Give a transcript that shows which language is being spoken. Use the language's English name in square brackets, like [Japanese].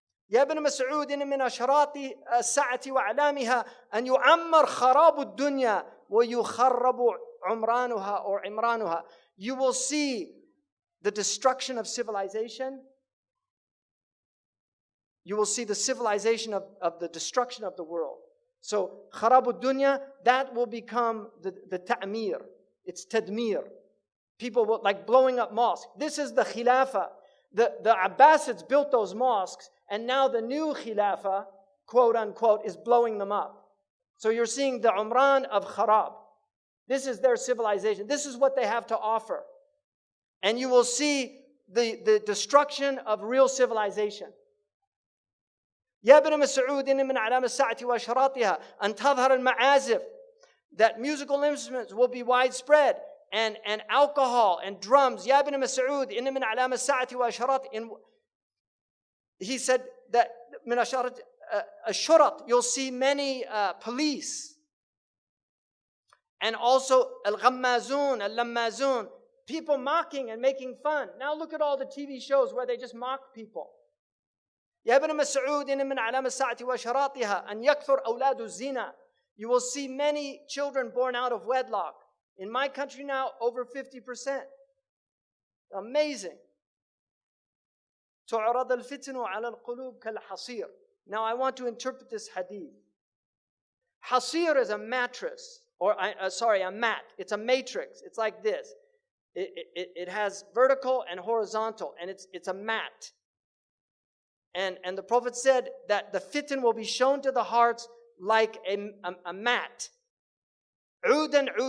[Arabic] يا ابن مسعود إن من أشراط الساعة وأعلامها أن يعمر خراب الدنيا ويخرب عمرانها [English] or [Arabic] عمرانها. [English] You will see the destruction of civilization. You will see the civilization of the destruction of the world. So [Arabic] خراب الدنيا, [English] that will become the ta'mir. It's tadmir. People will, like blowing up mosques. This is the khilafah. The Abbasids built those mosques, and now the new Khilafah, quote unquote, is blowing them up. So you're seeing the Umran of Kharab. This is their civilization. This is what they have to offer. And you will see the destruction of real civilization. [Arabic] يا ابن مسعود إن من علامة الساعة وأشراطها أن تظهر المعازف. [English] That musical instruments will be widespread. And alcohol and drums. [Arabic] يا ابن مسعود إن من علامة الساعة وأشراط. [English] He said that [Arabic] من أشراط الشرط, [English] you'll see many police. And also [Arabic] الغمازون, اللمازون, [English] people mocking and making fun. Now look at all the TV shows where they just mock people. [Arabic] يا ابن مسعود إن من علامة الساعة وأشراطها أن يكثر أولاد الزنا. [English] You will see many children born out of wedlock. In my country now, over 50%. Amazing. [Arabic] تعرض الفتن على القلوب كالحصير. [English] Now I want to interpret this hadith. Hasir is a mattress, or a mat. It's a matrix. It's like this. It has vertical and horizontal, and it's a mat. And the Prophet said that the fitan will be shown to the hearts like a mat. Udan.